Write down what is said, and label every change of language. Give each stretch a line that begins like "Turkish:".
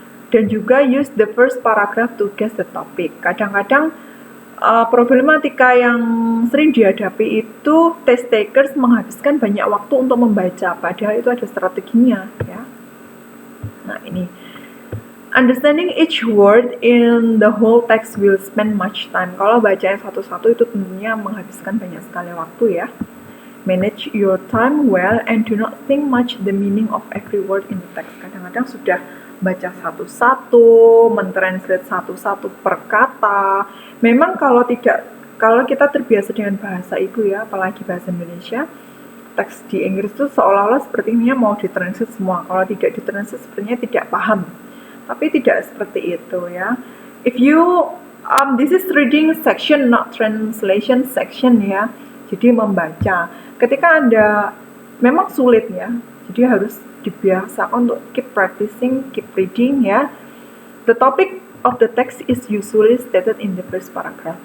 Indonesian: Dan juga
English: use the first paragraph to guess the topic.
Indonesian: Kadang-kadang problematika yang sering dihadapi itu test takers menghabiskan banyak waktu untuk membaca, padahal itu ada strateginya, ya.
English: Nah, ini understanding each word in the whole text will spend much time.
Indonesian: Kalau baca satu-satu itu tentunya menghabiskan banyak sekali waktu, ya.
English: Manage your time well and do not think much the meaning of every word in the text.
Indonesian: Kadang-kadang sudah baca satu-satu, mentranslate satu-satu per kata. Memang kalau kita terbiasa dengan bahasa ibu, ya, apalagi bahasa Indonesia, teks di Inggris itu seolah-olah sepertinya mau ditranslate semua. Kalau tidak ditranslate sepertinya tidak paham. Tapi tidak seperti itu, ya.
English: If you this is reading section, not translation section, ya.
Indonesian: Jadi membaca. Ketika Anda memang sulit, ya. Jadi harus dibiasakan untuk
English: keep practicing, keep reading,
Indonesian: ya.
English: The topic of the text is usually stated in the first paragraph.